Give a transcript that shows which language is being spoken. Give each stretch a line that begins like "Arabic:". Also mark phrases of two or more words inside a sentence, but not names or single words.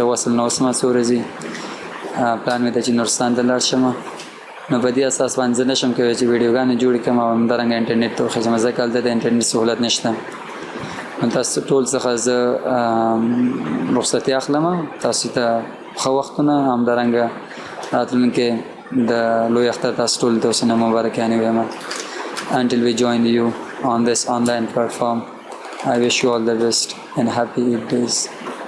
Pashto: وصل نه اوسم څو ورځې پلان مې ده چې نورستان ته لاړ شم نو په دې اساس باندې زه نشم کولی چې ویډیوګانې جوړې کړم او همدارنګه انټرنیټ ته وخېږم ځکه هلته د انټرنیټ سهولت نشته نو تاسو ټول څخه زه رخصتي اخلم تاسو ته ښه وختونه همدارنګه راتلونکي د لوی اختر تاسو ټول ته اوسنه مبارکانې وایم
English: until we join you on this online platform. I wish you all the best and happy Eid days.